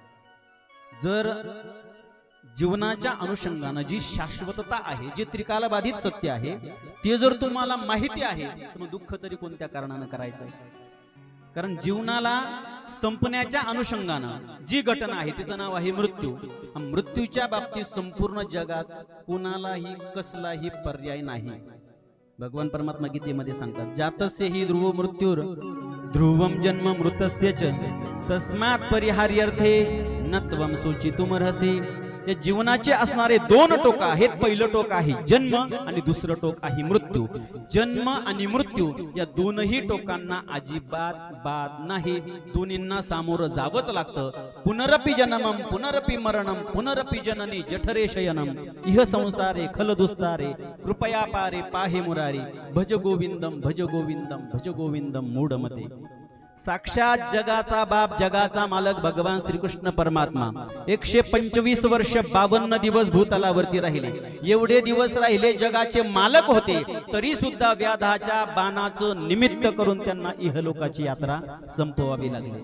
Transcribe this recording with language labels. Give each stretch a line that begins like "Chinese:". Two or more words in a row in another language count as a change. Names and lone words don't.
Marathi: जर जीवनाच्या अनुषंगानं जी शाश्वतता आहे, जे त्रिकालबाधित सत्य आहे, ते जर तुम्हाला माहिती आहे तर मग दुःख तरी कोणत्या कारणानं करायचं? कारण जीवनाला संपण्याच्या अनुषंगानं जी घटना आहे तिचं नाव आहे मृत्यू. मृत्यूच्या बाबतीत संपूर्ण जगात कोणालाही कसलाही पर्याय नाही. भगवान परमात्मा गीतेमध्ये सांगतात,
Sanskrit: जातस्य हि ध्रुव मृत्यूर ध्रुवम जन्म मृतस्य च तस्मात् परिहार्यर्थे न त्वं सूचितुमर्हसि.
Marathi: या जीवनाचे असणारे दोन टोक आहेत. पहिलं टोक आहे जन्म आणि दुसरं टोक आहे मृत्यू. जन्म आणि मृत्यू या दोनही टोकांना अजिबात बाद नाही. दोन्हींना सामोरं जावंच लागतं.
Sanskrit: पुनरपि जन्मम पुनरपि मरणम पुनरपि जननी जठरे शयनम इह संसारे खल दुस्तारे कृपया पारे पाहे मुरारी भज गोविंदम भज गोविंदम भज गोविंदम मूढमते.
Marathi: साक्षात जगाचा बाप, जगाचा मालक भगवान श्रीकृष्ण परमात्मा 125 वर्ष 52 दिवस भूतलावरती राहिले. एवढे दिवस राहिले, जगाचे मालक होते, तरी सुद्धा व्याधाच्या बाणाचं निमित्त करून त्यांना इहलोकाची यात्रा संपवावी लागली.